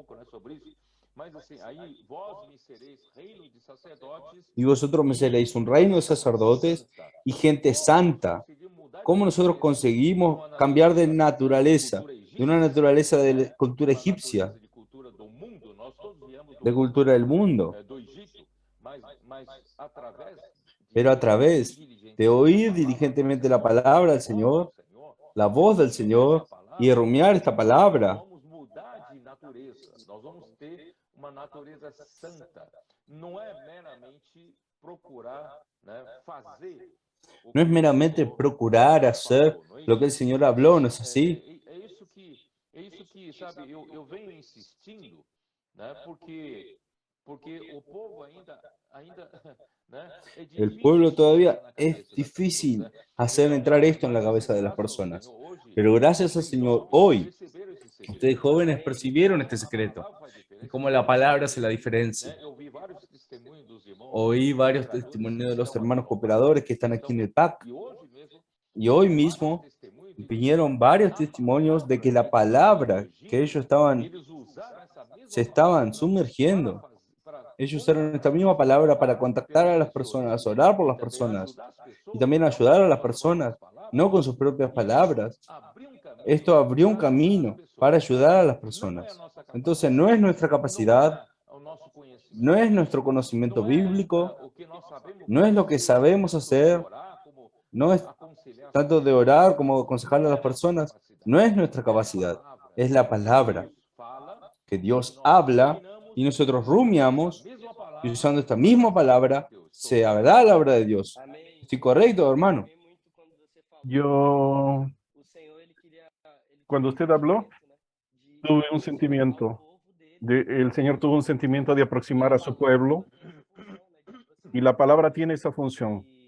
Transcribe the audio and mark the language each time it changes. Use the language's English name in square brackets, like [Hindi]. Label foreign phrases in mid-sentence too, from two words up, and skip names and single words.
[Spanish] Y vosotros me seréis un reino de sacerdotes y gente santa. ¿Cómo nosotros conseguimos cambiar de naturaleza, de una naturaleza de la cultura egipcia, de cultura del mundo, [Portuguese] do Egito, mas através [Spanish] pero a través de oír diligentemente la palabra del Señor, la voz del Señor, y rumiar esta palabra, [Portuguese] vamos mudar de natureza. Nós vamos ter uma natureza santa. Não é meramente procurar, né, fazer o [Spanish] no es [Portuguese] que o [Spanish] meramente [Portuguese] Senhor [Spanish] procurar hacer [Portuguese] falou, não é [Spanish] lo que el [Portuguese] isso? [Spanish] Señor habló, ¿no es así? [Portuguese] É isso que, sabe, eu venho insistindo, né, porque o povo ainda né, é [Spanish] El [Portuguese] difícil [Spanish] pueblo [Portuguese] pôr isso [Spanish] todavía [Portuguese] na [Spanish] es [Portuguese] cabeça das pessoas, [Spanish] difícil [Portuguese] né? [Spanish] hacer [Portuguese] Então, [Spanish] entrar esto en la [Portuguese] mas [Spanish] cabeza de las [Portuguese] graças ao Senhor, [Spanish] personas, [Portuguese] hoje, [Spanish] pero gracias al [Portuguese] vocês [Spanish] Señor, [Portuguese] jovens [Spanish] hoy, [Portuguese] perceberam esse segredo. [Spanish] ustedes jóvenes [Portuguese] E [Spanish] percibieron [Portuguese] como [Spanish] este [Portuguese] a [Spanish] secreto, [Portuguese] palavra faz [Spanish] y [Portuguese] diferença, [Spanish] cómo la palabra hace la [Portuguese] né? [Spanish] diferencia. [Portuguese] Eu vi vários testemunhos dos irmãos [Spanish] Oí varios [Portuguese] cooperadores [Spanish] testimonios de [Portuguese] que [Spanish] los [Portuguese] estão aqui [Spanish] hermanos [Portuguese] no PAC, [Spanish] cooperadores que están aquí en el PAC, [Portuguese] e hoje mesmo [Spanish] y hoy [Portuguese] vieram vários [Spanish] mismo [Portuguese] testemunhos de que [Spanish] vinieron varios [Portuguese] a [Spanish] testimonios de [Portuguese] palavra [Spanish] que la [Portuguese] que eles estavam [Spanish] palabra que [Portuguese] imergindo, [Spanish] ellos estaban, [Portuguese] eles usaram essa [Spanish] se [Portuguese] mesma [Spanish] estaban [Portuguese] palavra [Spanish] sumergiendo. [Portuguese] para [Spanish] Ellos usaron esta [Portuguese] contactar [Spanish] misma [Portuguese] pessoas, [Spanish] palabra para [Portuguese] orar [Spanish] contactar [Portuguese] pelas [Spanish] a las [Portuguese] pessoas [Spanish] personas, orar por [Portuguese] e [Spanish] las [Portuguese] também [Spanish] personas, [Portuguese] ajudar as [Spanish] y [Portuguese] pessoas, [Spanish] también [Portuguese] não [Spanish] ayudar a [Portuguese] com [Spanish] las [Portuguese] suas próprias [Spanish] personas, [Portuguese] palavras. [Spanish] no con sus propias [Portuguese] E isso [Spanish] palabras. [Portuguese] abriu um caminho [Spanish] Esto abrió un [Portuguese] para ajudar as [Spanish] camino para [Portuguese] pessoas. [Spanish] ayudar a las [Portuguese] Não é a [Spanish] personas. [Portuguese] nossa [Spanish] Entonces, [Portuguese] capacidade, [Spanish] no es nuestra [Portuguese] não [Spanish] capacidad, [Portuguese] é o nosso [Spanish] no [Portuguese] conhecimento [Spanish] es nuestro [Portuguese] bíblico, [Spanish] conocimiento [Portuguese] não é [Spanish] bíblico, [Portuguese] o que nós sabemos [Spanish] no es lo que [Portuguese] fazer, [Spanish] sabemos [Portuguese] tanto de [Spanish] hacer, [Portuguese] orar como [Spanish] no es [Portuguese] aconselhar as [Spanish] tanto de [Portuguese] pessoas. [Spanish] orar como aconsejarle a [Portuguese] Não [Spanish] las [Portuguese] é a nossa [Spanish] personas, [Portuguese] capacidade. [Spanish] no es nuestra [Portuguese] É a [Spanish] capacidad, [Portuguese] palavra [Spanish] es la [Portuguese] que [Spanish] palabra [Portuguese] Deus fala [Spanish] que [Portuguese] e que [Spanish] Dios [Portuguese] nós [Spanish] habla [Portuguese] ruminamos [Spanish] y nosotros [Portuguese] e usando essa [Spanish] rumiamos [Portuguese] mesma [Spanish] y [Portuguese] palavra [Spanish] usando esta [Portuguese] fará [Spanish] misma [Portuguese] a obra de [Spanish] palabra [Portuguese] Deus. Estou [Spanish] se [Portuguese] certo? [Spanish] hará la obra de Dios. ¿Estoy correcto, hermano? Yo, cuando usted habló, tuve un sentimiento. El Señor tuvo un sentimiento de aproximar a su pueblo y la palabra tiene esa función.